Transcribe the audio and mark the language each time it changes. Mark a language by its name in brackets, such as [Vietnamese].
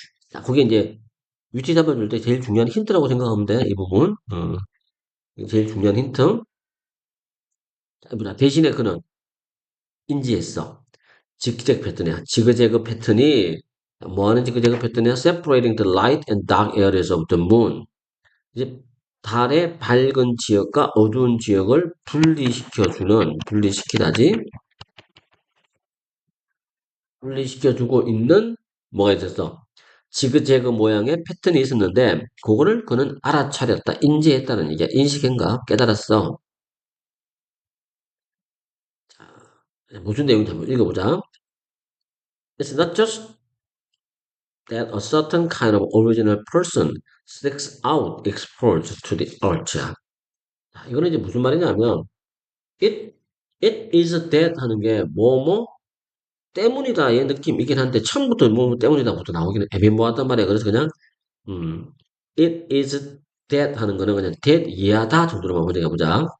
[Korean] 자, 그게 이제 위치 잡아줄 때 제일 중요한 힌트라고 생각하면 돼. 이 부분. 이게 제일 중요한 힌트. 자, 뭐냐, 대신에 그는 인지했어. 지그재그 패턴이야. 지그재그 패턴이 뭐 하는 지그재그 패턴이야? [English] Separating the light and dark areas of the moon. [Korean] 이제 달의 밝은 지역과 어두운 지역을 분리시켜다지, 분리시켜주고 있는 뭐가 있었어? 지그재그 모양의 패턴이 있었는데, 그거를 그는 알아차렸다, 인지했다는 얘기야. 인식인가? 깨달았어. 자, 무슨 내용인지 한번 읽어보자. [English] It's not just that a certain kind of original person sticks out exposed to the earth. [Korean] 자, 이거는 이제 무슨 말이냐면, it, it is that 하는 게 뭐뭐 때문이다의 느낌이긴 한데 처음부터 뭐 때문이다부터 나오기는 애매모호하단 말이야. 그래서 그냥 음, it is that 하는 거는 그냥 that 이하다 정도로만 번역해 보자.